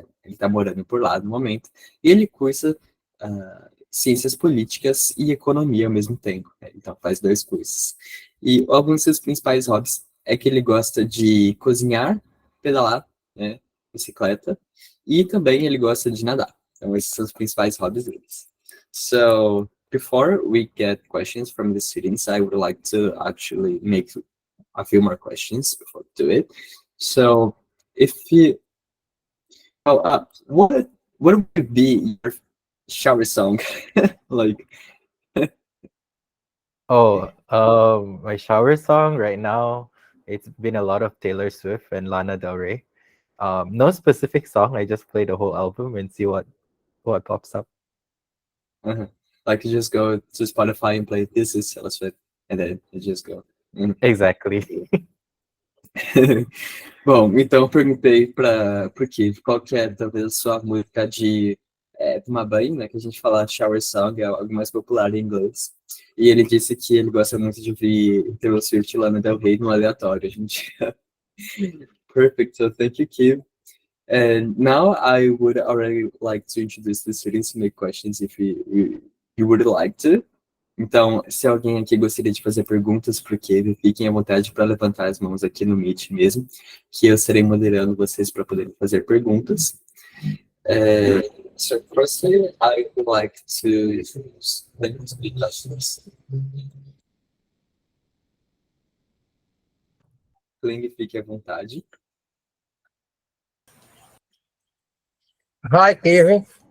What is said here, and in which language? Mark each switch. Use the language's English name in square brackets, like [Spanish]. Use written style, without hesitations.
[Portuguese] Ele está morando por lá no momento, e ele cursa ciências políticas e economia ao mesmo tempo, né? Então faz dois cursos. E alguns dos seus principais hobbies é que ele gosta de cozinhar, pedalar, né? Bicicleta, e também ele gosta de nadar. Então esses são os principais hobbies deles. [English] So before we get questions from the students, I would like to actually make a few more questions before we do it. So, if you, what would be your shower song? Like, Oh, my shower song right now, it's been a lot of Taylor Swift and Lana Del Rey. No specific song. I just play the whole album and see what pops up. uh like you just go to Spotify and play "This Is Taylor Swift," and then you just go. Mhm. Exactly. [Portuguese] Bom, então eu perguntei para o Keith qual que é talvez a sua música de tomar banho, né? Que a gente fala shower song, é algo mais popular em inglês. E ele disse que ele gosta muito de ouvir Taylor Swift e Lana Del Rey no aleatório. A gente... [English] Perfect, so thank you, Keith. And now I would already like to introduce the students to make questions if you would like to. [Portuguese] Então, se alguém aqui gostaria de fazer perguntas para o Kevin, fiquem à vontade para levantar as mãos aqui no Meet mesmo, que eu estarei moderando vocês para poderem fazer perguntas. [English] So firstly, I would like to introduce the questions. [Portuguese] Kling, fique à vontade. [English] Hi, Kevin.